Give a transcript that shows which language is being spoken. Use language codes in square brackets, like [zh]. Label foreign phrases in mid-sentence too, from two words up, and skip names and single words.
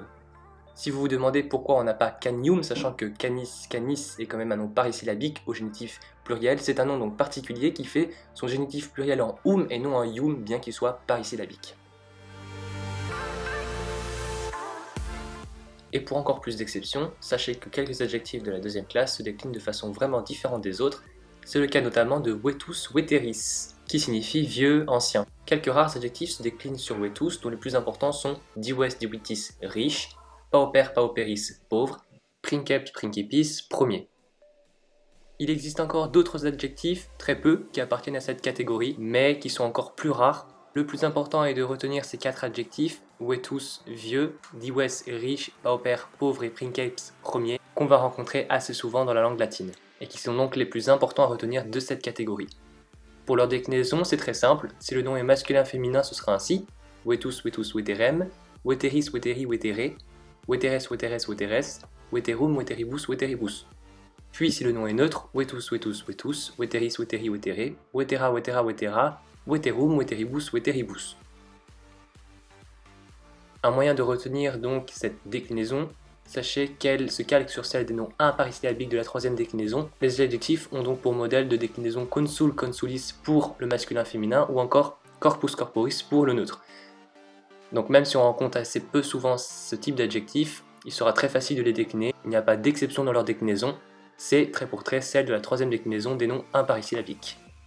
[fr] Si vous vous demandez pourquoi on n'a pas canium, sachant que [la] canis, canis [fr] est quand même un nom parisyllabique au génitif pluriel, c'est un nom donc particulier qui fait son génitif pluriel en et non en ium, bien qu'il soit parisyllabique. Et pour encore plus d'exceptions, sachez que quelques adjectifs de la deuxième classe se déclinent de façon vraiment différente des autres. C'est le cas notamment de [la] vetus veteris, [fr] qui signifie vieux, ancien. Quelques rares adjectifs se déclinent sur vetus, dont les plus importants sont [la] dives divitis, [fr] riche, [la] pauper pauperis, pauvre, princeps principis, [fr] premier. Il existe encore d'autres adjectifs, très peu, qui appartiennent à cette catégorie, mais qui sont encore plus rares. Le plus important est de retenir ces 4 adjectifs, vetus, vieux, dives, riche, pauper, pauvre et princeps, premier, qu'on va rencontrer assez souvent dans la langue latine, et qui sont donc les plus importants à retenir de cette catégorie. Pour leur déclinaison, c'est très simple, si le nom est masculin-féminin, ce sera ainsi, [la] vetus, vetus, veterem, veteris, veteri, vetere, veteres, veteres, veteres, veterum, veteribus, veteribus. [fr] Puis si le nom est neutre, [la] vetus, vetus, vetus, veteris, veteri, vetere, vetera, vetera, vetera, veterum, veteribus, veteribus. [fr] Un moyen de retenir donc cette déclinaison, sachez qu'elle se calque sur celle des noms imparisyllabiques de la troisième déclinaison. Les adjectifs ont donc pour modèle de déclinaison [la] consul, consulis [fr] pour le masculin féminin ou encore [la] corpus, corporis [fr] pour le neutre. Donc même si on rencontre assez peu souvent ce type d'adjectifs, il sera très facile de les décliner, il n'y a pas d'exception dans leur déclinaison, c'est trait pour trait celle de la troisième déclinaison des noms imparisyllabiques.